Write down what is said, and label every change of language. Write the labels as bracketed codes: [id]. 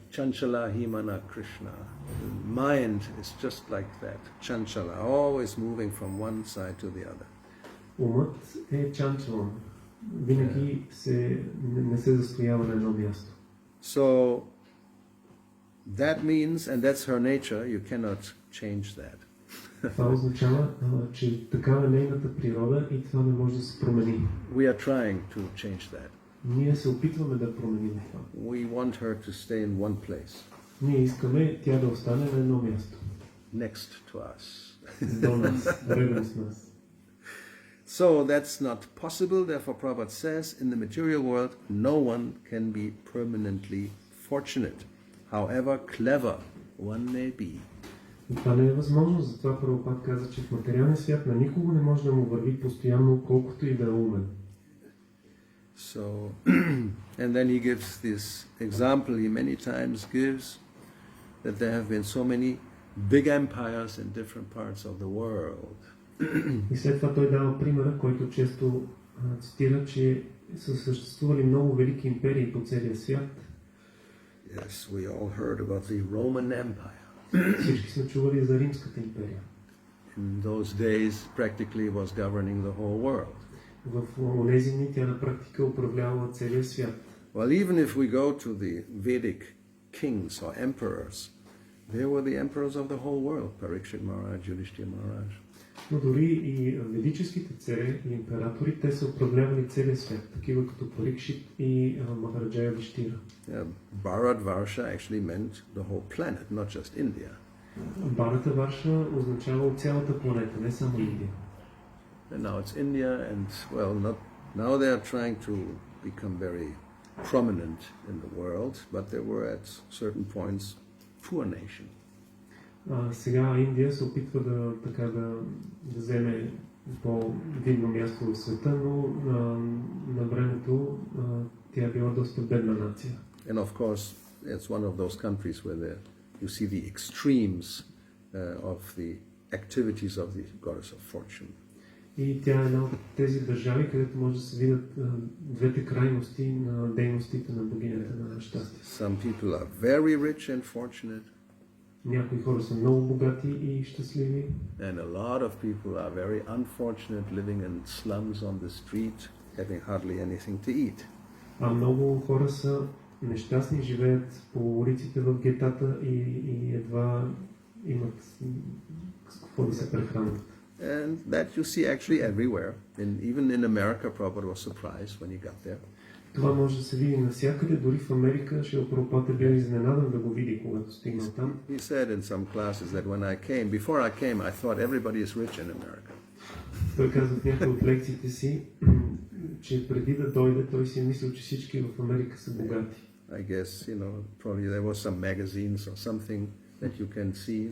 [sa] Chanchala himana Krishna. [en] The mind is just like that. Chanchala, always moving from one side to the other. [bg] Умът е чанчалан. Винаги не се застоява на едно място. [en] So that means, and that's her nature, you cannot change that. [bg] Това означава, че такава е нейната природа и това не може да се промени. [en] We are trying to change that. [bg] Ние се опитваме да променим това. [en] We want her to stay in one place. [bg] Ние искаме тя да остане на едно място. [en] Next to us. [bg] До нас, [ru] рядом с нас. [en] So that's not possible. Therefore, Prabhupada says, in the material world, no one can be permanently fortunate, however clever one may be. [bg] И това не е възможно, затова Прабхупад каза, че в материалния свят на никого не може да му върви постоянно, колкото и да е умен. [en] So, and then he gives this example, he many times gives, that there have been so many big empires in different parts of the world. [bg] И след това той дава примера, който често цитира, че са съществували много велики империи по целия свят. [en] Yes, we all heard about the Roman Empire. [bg] Всички сме чували за Римската империя. [en] In those days, practically was governing the whole world. [bg] В онези дни тя на практика управлявала целия свят. [en] Well, even if we go to the Vedic kings or emperors, they were the emperors of the whole world. Parikshit Maharaj, Yudhishthira Maharaj. [bg] Но дори и ведическите царе и императори, те са управлявали целия свят, такива като Парикшит и Махараджа Юдхиштира. [en] Bharatvarsha actually meant the whole planet, not just India. [bg] Бхарата Варша означава цялата планета, не само Индия. [en] And now it's India, and now they are trying to become very prominent in the world, but they were at certain points poor nation. [bg] Сега Индия се опитва да вземе по-видно място в света, но на времето тя е била доста бедна нация. [en] And of course, it's one of those countries where you see the extremes of the activities of the goddess of fortune. [bg] И тя е една от тези държави, където може да се видят двете крайности на дейностите на богинята на щастие. [en] Some people are very rich and fortunate. [bg] Някои хора са много богати и щастливи. [en] And a lot of people are very unfortunate living in slums on the street, having hardly anything to eat. [bg] А много хора са нещастни, живеят по улиците в гетата и едва имат с какво да се прехранват. [en] And that you see actually everywhere. Even in America, Prabhupada was surprised when he got there. [bg] Това може да се види навсякъде, дори в Америка. Шрила Прабхупада бе изненадан да го види, когато стигнал там. [en] He said in some classes that when I came, before I came, I thought everybody is rich in America. [bg] Той каза в някои от лекциите си, че преди да дойде, той си мислил, че всички в Америка са богати. [en] I guess, probably there was some magazines or something that you can see.